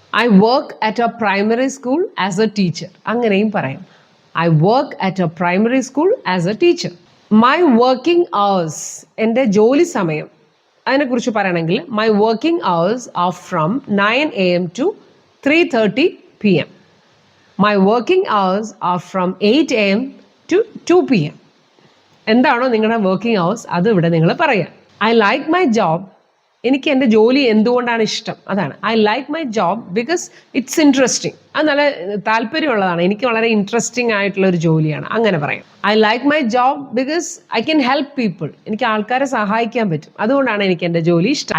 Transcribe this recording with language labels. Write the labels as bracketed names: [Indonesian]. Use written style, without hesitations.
[English] I work at a primary school as a teacher [Malayalam] അങ്ങനെയും പറയാം. [English] I work at a primary school as a teacher. My working hours, [Malayalam] എൻ്റെ ജോലി സമയം, അതിനെക്കുറിച്ച് പറയണമെങ്കിൽ [English] My working hours are from 9 AM to 3:30 PM. My working hours are from 8 AM to 2 PM. [Malayalam] എന്താണോ നിങ്ങളുടെ working hours അത് ഇവിടെ നിങ്ങൾ പറയുക. [English] I like my job. [Malayalam] എനിക്ക് എൻ്റെ ജോലി എന്തുകൊണ്ടാണ് ഇഷ്ടം അതാണ്. [English] I like my job because it's interesting. [Malayalam] അത് നല്ല താല്പര്യമുള്ളതാണ്, എനിക്ക് വളരെ ഇൻട്രസ്റ്റിംഗ് ആയിട്ടുള്ള ഒരു ജോലിയാണ് അങ്ങനെ പറയാം. [English] I like my job because I can help people. [Malayalam] എനിക്ക് ആൾക്കാരെ സഹായിക്കാൻ പറ്റും, അതുകൊണ്ടാണ് എനിക്ക് എൻ്റെ ജോലി ഇഷ്ടം.